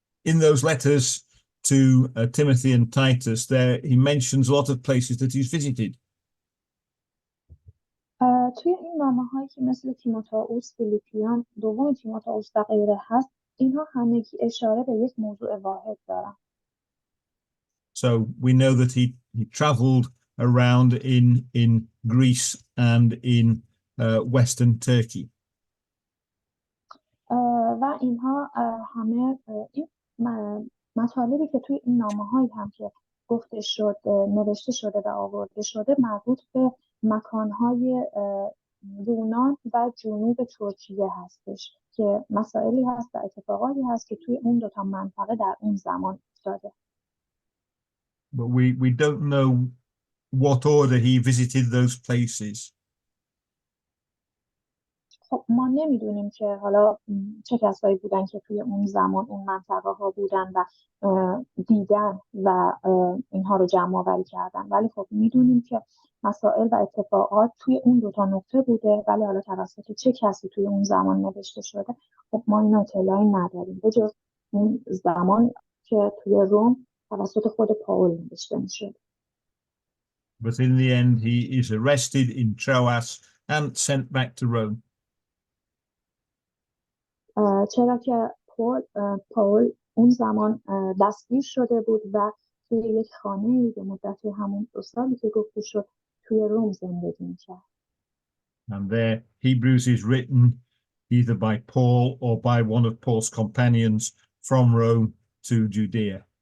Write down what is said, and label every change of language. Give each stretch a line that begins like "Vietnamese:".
English: In those letters to Timothy and Titus, there he mentions a lot of places that he's visited.
Persian: توی این نامه‌هایی که مثل تیموتائوس، فیلیپیان، دوم تیموتائوس و غیره هست، اینها همگی اشاره به یک موضوع واحد دارن.
English: So we know that he traveled around in Greece and in Western Turkey.
Persian: و اینها همه این مطالبی که توی این نامه‌هایی هم که گفته شد نوشته شده و آورده شده مربوط به مکانهای یونان و جنوب ترکیه هستش که مسائلی هست و اتفاقاتی هست که توی اون 2 تا منطقه در اون زمان افتاده.
English: But we don't know what order he visited those places.
Persian: خب ما نمیدونیم که حالا چه کسایی بودن که توی اون زمان اون منطقه ها بودن و دیدن و اینها رو جمع آوری کردن، ولی خب میدونیم که مسائل و اتفاقات توی اون 2 تا نقطه بوده، ولی حالا توسط چه کسی توی اون زمان نوشته شده خب ما این اطلاعی نداریم به جز اون زمان که توی روم توسط خود پاول نوشته میشه.
English: But in the end he is arrested in Troas and sent back to Rome.
Persian: چرا که پاول اون زمان دستگیر شده بود و توی یک خانه‌ای به مدت همون 2 سالی که گفته شد توی روم زندگی می‌کرد.
English: And there Hebrews is written either by Paul or by one of Paul's companions from Rome to Judea.